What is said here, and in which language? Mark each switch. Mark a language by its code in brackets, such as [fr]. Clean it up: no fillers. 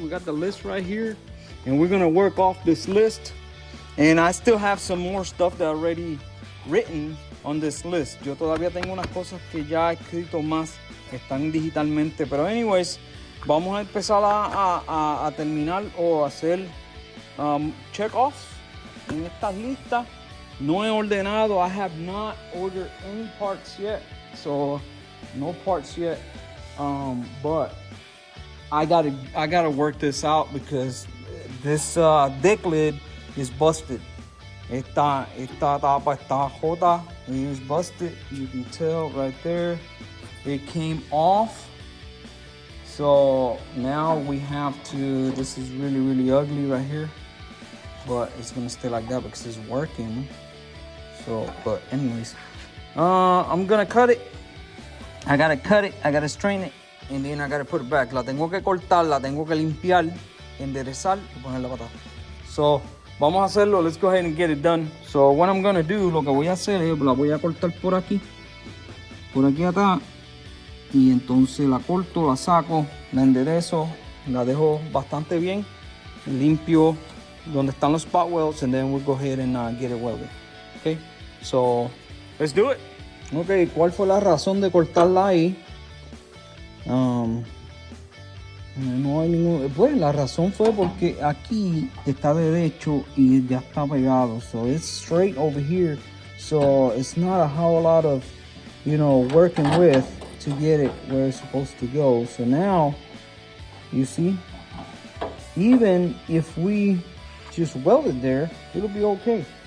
[en] We got the list right here, and we're gonna work off this list. And I still have some more stuff that already written on this list. [es] Yo todavía tengo unas cosas que ya he escrito más, que están digitalmente. Pero anyways, vamos a empezar a terminar o hacer check-offs en estas listas. No he ordenado. [en] I have not ordered any parts yet, so no parts yet. But I gotta work this out because this deck lid is busted. [es] Esta tapa está jota. [en] It is busted. You can tell right there. It came off. So now we have to. This is really, really ugly right here, but it's gonna stay like that because it's working. So, but anyways, I'm gonna cut it. I gotta cut it, I gotta strain it, and then I gotta put it back. [es] La tengo que cortar, la tengo que limpiar, enderezar y ponerla para atrás. So, vamos a hacerlo. [en] Let's go ahead and get it done. So, what I'm gonna do, [es] lo que voy a hacer es, la voy a cortar por aquí atrás, y entonces la corto, la saco, la enderezo, la dejo bastante bien, limpio donde están los spot welds, [en] and then we'll go ahead and get it welded. [es] Okay. [en] So, let's do it. [es] Ok, ¿cuál fue la razón de cortarla ahí? No hay ningún... Pues la razón fue porque aquí está derecho y ya está pegado. [en] So, it's straight over here. So, it's not a whole lot of, working with to get it where it's supposed to go. So now, you see, even if we just weld it there, it'll be okay.